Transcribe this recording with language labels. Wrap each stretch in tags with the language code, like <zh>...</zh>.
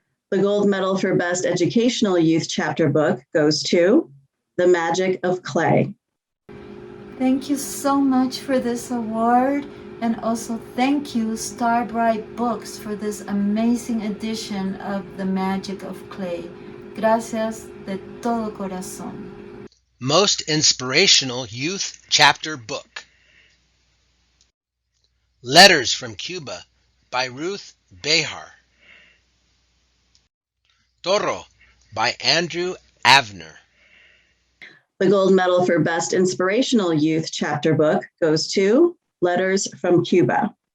<en>The gold medal for Best Educational Youth Chapter Book goes to The Magic of Clay. Thank you so much for this award, and also thank you Starbright Books for this amazing edition of The Magic of Clay.</en> <es>Gracias de todo corazón.</es> <en>Most Inspirational Youth Chapter Book. Letters from Cuba by Ruth Behar. Toro by Andrew Avner. The gold medal for Best Inspirational Youth Chapter Book goes to Letters from Cuba.</en>